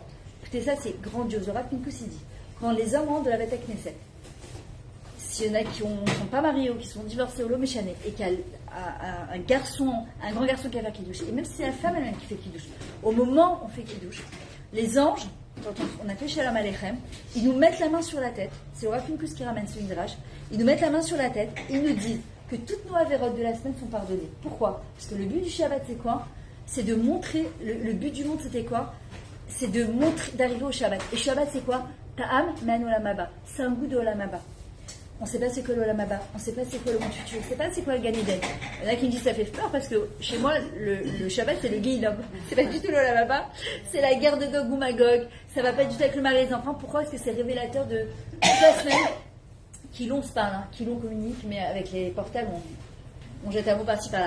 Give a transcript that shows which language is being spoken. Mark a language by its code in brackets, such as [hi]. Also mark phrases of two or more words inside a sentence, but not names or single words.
[fr] Écoutez, ça c'est grandiose. Le Rav Pinkus il dit, quand les hommes rentrent de la Beth Knesset, s'il y en a qui ne sont pas mariés ou qui sont divorcés au Loméchané et qu'il y a un grand garçon qui a fait Kiddush, et même si c'est la femme elle-même qui fait Kiddush, au moment où on fait Kiddush, les anges, quand on a fait Shalom Aleichem, ils nous mettent la main sur la tête, c'est le Rav Pinkus qui ramène ce midrash, ils nous mettent la main sur la tête, ils nous disent que toutes nos avérotes de la semaine sont pardonnées. Pourquoi? Parce que le but du Shabbat c'est quoi? C'est de montrer, le but du monde c'était quoi? C'est de montrer, d'arriver au Shabbat. Et Shabbat c'est quoi? [he] טעם מן עולם הבא. [fr] C'est un goût de [he] עולם הבא. [fr] On ne sait pas c'est quoi l' [he] עולם הבא, [fr] on ne sait pas c'est quoi le monde futur, on ne sait pas c'est quoi le Gan Eden. Il y en a qui me disent ça fait peur parce que chez moi le Shabbat c'est le Guéhinom. C'est pas du tout l' [he] עולם הבא, [fr] c'est la guerre de Gog ou Magog. Ça va pas du tout avec le mari et les enfants. Pourquoi? Parce que c'est révélateur de toute la semaine qui l'on se parle, qui l'on communique, mais avec les portables on jette un mot par-ci par-là.